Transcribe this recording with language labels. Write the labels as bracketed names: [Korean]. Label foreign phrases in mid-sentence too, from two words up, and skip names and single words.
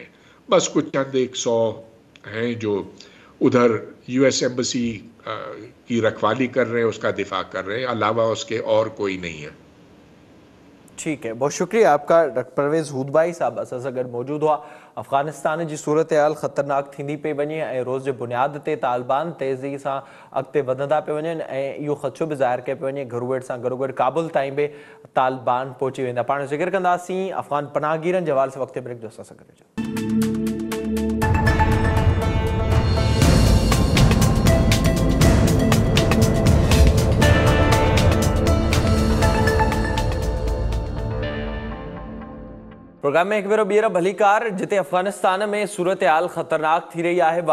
[Urdu] بس کچھ چند 100 ہیں جو ادھر US ایمبسی کی رکھوالی کر رہے ہیں، اس کا دفاع کر رہے ہیں، علاوہ اس کے اور کوئی نہیں ہے۔ ٹھیک ہے، بہت شکریہ آپ کا ڈاکٹر پرویز ہود بھائی صاحب اساس اگر موجود ہوا۔ [Sindhi] افغانستان جی صورتحال خطرناک تھیندی پئی وञे ऐं रोज़ जे बुनियाद ते तालिबान तेज़ी सां अॻिते वधंदा पिया वञनि ऐं इहो ख़दशो बि ज़ाहिर कयो पियो वञे घुरूवेड़ सां गॾोगॾु काबुल ताईं बि तालिबान पहुची वेंदा। पाण ज़िक्र कंदासीं अफ़गान पनाहगीरनि जे हवाले सां वक़्ति ब्रेक जो असां सां गॾु हुजो। प्रोग्राम में एक भेरो ॿीहर भलीकार, जिते अफ़गानिस्तान में सूरतहाल ख़तरनाक थी रही आहे।